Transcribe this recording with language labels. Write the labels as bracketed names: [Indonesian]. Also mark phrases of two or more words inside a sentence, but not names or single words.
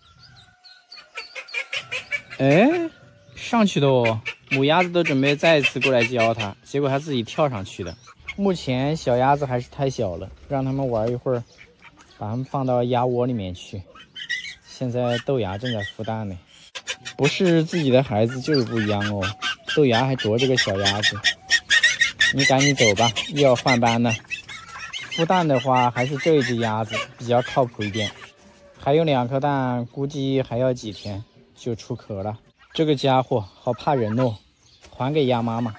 [Chinese] 哎，上去的哦！母鴨子都準備再一次過來教它，結果它自己跳上去的。目前小鴨子還是太小了，讓它們玩一會兒，把它們放到鴨窩裡面去。現在豆芽正在孵蛋呢，不是自己的孩子就是不一樣哦。豆芽還啄這個小鴨子，你趕緊走吧，又要換班了。孵蛋的話，還是這一隻鴨子比較靠譜一點，還有2顆蛋，估計還要幾天就出殼了。這個家伙好怕人哦，還給鴨媽媽。